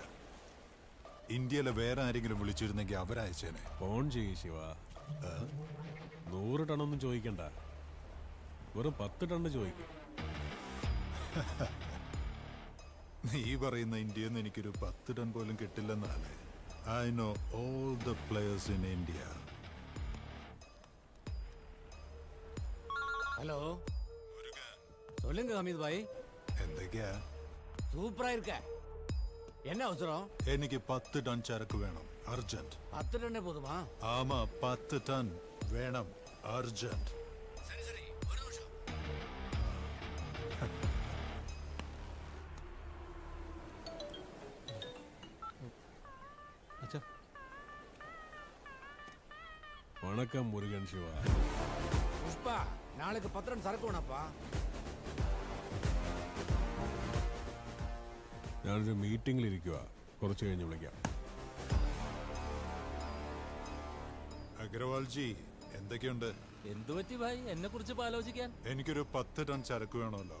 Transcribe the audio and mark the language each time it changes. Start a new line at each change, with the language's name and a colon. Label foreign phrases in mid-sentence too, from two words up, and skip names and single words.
Malayalam: ഇന്ത്യയിലെ വേറെ ആരെങ്കിലും വിളിച്ചിരുന്നെങ്കിൽ അവരയച്ചേനെ. ഫോൺ ചെയ്യ് ശിവ. 100 ടണ്ണൊന്നും ചോദിക്കണ്ട, വെറും 10 ടണ്ണ് ചോദിക്കും. നീ പറയുന്ന ഇന്ത്യയിൽ നിന്ന് എനിക്കൊരു 10 ടൺ പോലും കിട്ടില്ലെന്നാണ്.
English: I know all the players in India.
Tamil: ஹலோ சொல்லுங்க ஹமீத் பாய்.
Malayalam: എന്തൊക്കെയാ?
Tamil: சூப்பரா இருக்க. என்ன அவசரம்?
Malayalam: എനിക്ക് 10 ടൺ ചരക്ക് വേണം, അർജന്റ്.
Tamil: 10 ടണ്ണേ போதுமா?
Malayalam: ആമാ 10 ടൺ വേണം, അർജന്റ്.
Tamil: சரி சரி, ஒரு நிமிஷம். അച്ഛാ வணக்கம் முருகன் சிவா. புஷ்பா, நாளைக்கு 10 டன் சரக்கு வேணாப்பா.
Malayalam: ഞാനൊരു മീറ്റിംഗിലിരിക്കുക, കുറച്ച് കഴിഞ്ഞ് വിളിക്കാം. അഗ്രവാൾജി, എന്തൊക്കെയുണ്ട്? എന്തു പറ്റി ഭായ്, എന്നെ കുറിച്ച് ആലോചിക്കാൻ? എനിക്കൊരു 10 ടൺ ചരക്ക് വേണമല്ലോ.